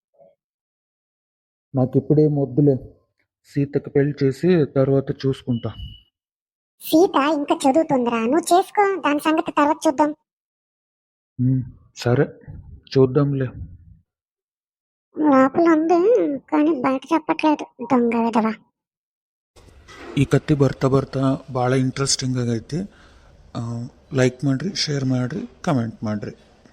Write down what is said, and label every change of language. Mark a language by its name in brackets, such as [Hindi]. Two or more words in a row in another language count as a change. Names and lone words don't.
[Telugu] నాకు ఇప్పుడే వద్దులే, సీతకు పెళ్లి చేసి తర్వాత చూసుకుంటా. సీత ఇంకా చదువుతుందిరా, నువ్వు చేసుకో, దాని సంగతి తర్వాత చూద్దాం. సరే చూద్దాంలే. లోపల ఉంది కానీ బయట చెప్పట్లేదు, దొంగ విధవ. [Kannada] ಈ ಕತೆ ಬರ್ತಾ ಬರ್ತಾ ಭಾಳ ಇಂಟ್ರೆಸ್ಟಿಂಗ್ ಆಗೈತಿ. ಲೈಕ್ ಮಾಡಿರಿ, ಶೇರ್ ಮಾಡಿರಿ, ಕಮೆಂಟ್ ಮಾಡಿರಿ.